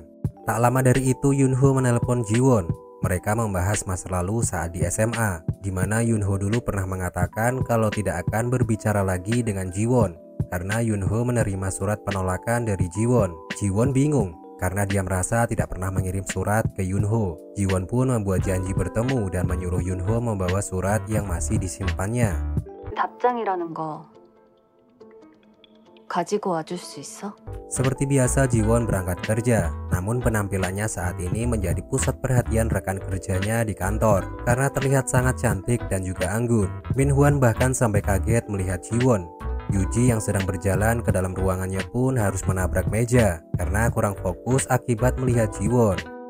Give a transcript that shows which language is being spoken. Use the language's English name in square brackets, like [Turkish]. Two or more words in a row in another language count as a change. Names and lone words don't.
[Indonesian] Tak lama dari itu, Yunho menelpon Jiwon. Mereka membahas masa lalu saat di SMA, di mana Yunho dulu pernah mengatakan kalau tidak akan berbicara lagi dengan Jiwon karena Yunho menerima surat penolakan dari Jiwon. Jiwon bingung karena dia merasa tidak pernah mengirim surat ke Yunho. Jiwon pun membuat janji bertemu dan menyuruh Yunho membawa surat yang masih disimpannya. [Korean] 답장이라는 거 가지고 와줄 수 있어? [Indonesian] Seperti biasa, Jiwon berangkat kerja. Namun penampilannya saat ini menjadi pusat perhatian rekan kerjanya di kantor karena terlihat sangat cantik dan juga anggun. Min Hwan bahkan sampai kaget melihat Jiwon. Yuji yang sedang berjalan ke dalam ruangannya pun harus menabrak meja karena kurang fokus akibat melihat Jiwon.